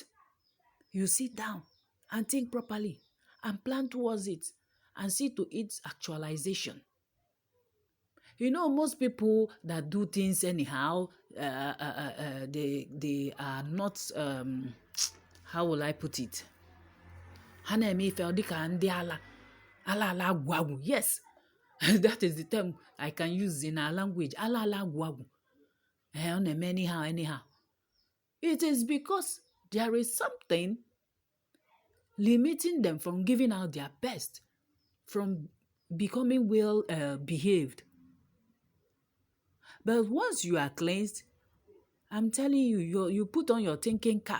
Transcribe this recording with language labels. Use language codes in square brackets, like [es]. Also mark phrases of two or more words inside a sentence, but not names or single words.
[en] You sit down and think properly and plan towards it and see to its actualization. You know, most people that do things anyhow, they are not, how will I put it? [ig] Ha na-eme ife ọ dịka ndị ala agwụ agwụ. [en] Yes, that is the term I can use in our language. [ig] Ala agwụ agwụ. Ọ na-eme anyhow. [en] It is because there is something limiting them from giving out their best, from becoming well behaved. But once you are cleansed, I'm telling you, you put on your thinking cap.